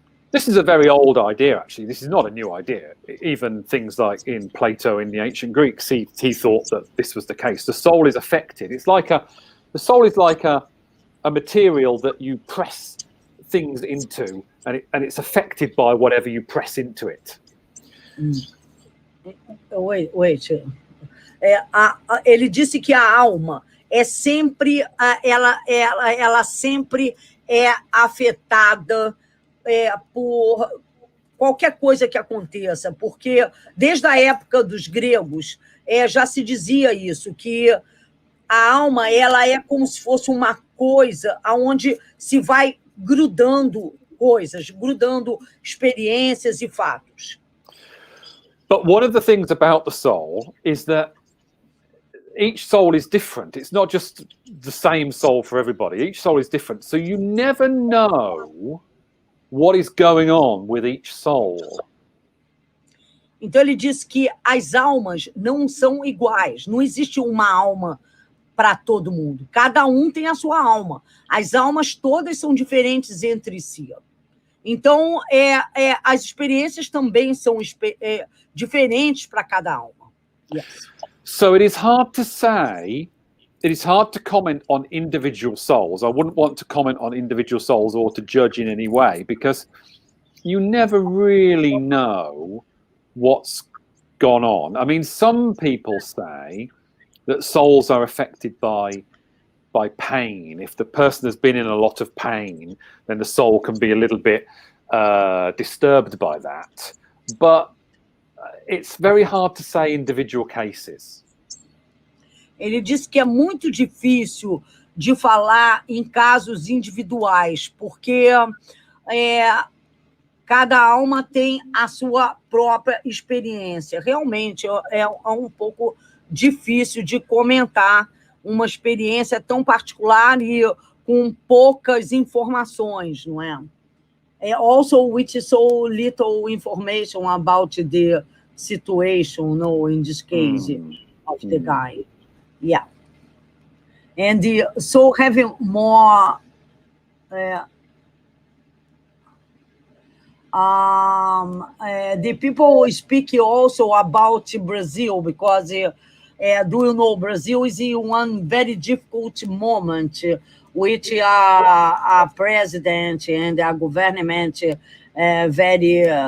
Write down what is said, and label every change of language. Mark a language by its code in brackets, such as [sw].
[en] This is a very old idea, actually. This is not a new idea. Even things like in Plato, in the ancient Greeks, he thought that this was the case. The soul is affected. The soul is like a material that you press things into, and it's affected by whatever you press into it. Wait. [pt] Ele disse que a alma é sempre, ela sempre é afetada por qualquer coisa que aconteça, porque desde a época dos gregos já se dizia isso, que a alma ela é como se fosse uma coisa onde se vai grudando coisas, grudando experiências e fatos. [en] But one of the things about the soul is that each soul is different. It's not just the same soul for everybody. Each soul is different. So you never know what is going on with each soul. [pt] Então ele diz que as almas não são iguais. Não existe uma alma para todo mundo. Cada um tem a sua alma. As almas todas são diferentes entre si. Então, as experiências também são diferentes para cada alma. [en] Yes. So it is hard to say, it is hard to comment on individual souls. I wouldn't want to comment on individual souls or to judge in any way, because you never really know what's gone on. I mean, some people say that souls are affected by by pain. If the person has been in a lot of pain, then the soul can be a little bit disturbed by that. But it's very hard to say individual cases. [pt] Ele disse que é muito difícil de falar em casos individuais, porque cada alma tem a sua própria experiência. Realmente é um pouco difícil de comentar uma experiência tão particular e com poucas informações, não é? [en] Also, with so little information about the situation, no, in this case, of the guy. Yeah. And so having more the people speak also about Brazil, because do you know, Brazil is in one very difficult moment with a president and a government very